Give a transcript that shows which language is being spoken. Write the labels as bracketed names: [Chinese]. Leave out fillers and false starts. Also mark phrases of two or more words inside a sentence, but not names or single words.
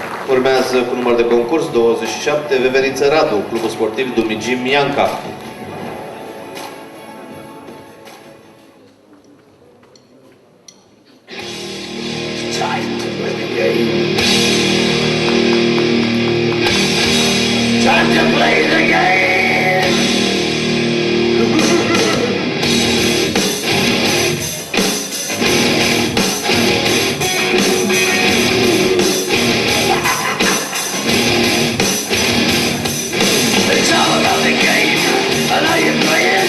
[Romanian] Urmează cu număr de concurs 27, Veveriță Radu, Clubul Sportiv Dumigi Mianca. [English] Time to play the game. Time to play the game. It's all about the game and how you play it.